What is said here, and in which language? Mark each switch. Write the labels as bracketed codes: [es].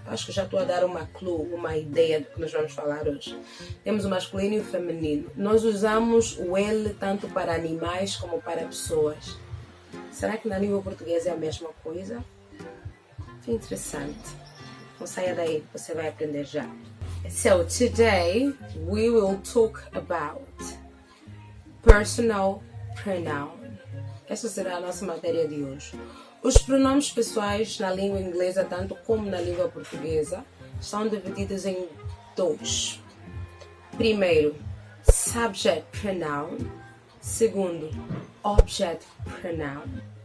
[pt] Acho que já estou a dar uma clue, uma ideia do que nós vamos falar hoje. Temos o masculino e o feminino. Nós usamos o ele tanto para animais como para pessoas. Será que na língua portuguesa é a mesma coisa? Que interessante. Não saia daí, você vai aprender já. [en] So today we will talk about personal pronoun. [pt] Essa será a nossa matéria de hoje. Os pronomes pessoais na língua inglesa, tanto como na língua portuguesa, são divididos em 2. Primeiro, subject pronoun. Segundo, object pronoun.